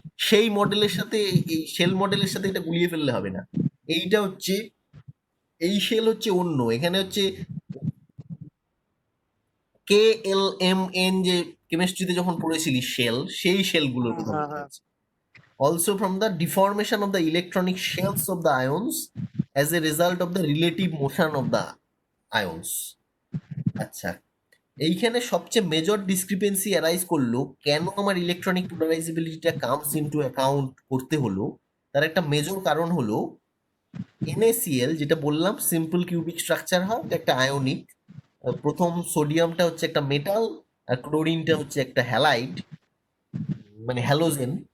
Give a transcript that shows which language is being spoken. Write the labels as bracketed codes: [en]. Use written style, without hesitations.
[bn] সেই মডেলের সাথে এই শেল মডেলের সাথে এটা গুলিয়ে ফেললে হবে না। এইটা হচ্ছে, এই শেল হচ্ছে অন্য। এখানে হচ্ছে KLMN, যে কেমিস্ট্রিতে যখন পড়েছিলি শেল, সেই শেলগুলোর কথা বলা হয়েছে। [en] Also from the deformation of the electronic shells of the ions as a result of the relative motion of the ions. [bn] আচ্ছা, এইখানে সবচেয়ে মেজর ডিসক্রিপেন্সি অ্যারাইজ করলো, কেন আমার ইলেকট্রনিক পোলারাইজেবিলিটিটা [en] comes into account [bn] করতে হলো। তার একটা মেজর কারণ হলো NaCl, যেটা বললাম সিম্পল কিউবিক স্ট্রাকচার হয়, একটা আয়নিক। প্রথম সোডিয়ামটা হচ্ছে একটা মেটাল, আর ক্লোরিনটা হচ্ছে একটা হ্যালাইড, মানে হ্যালোজেন।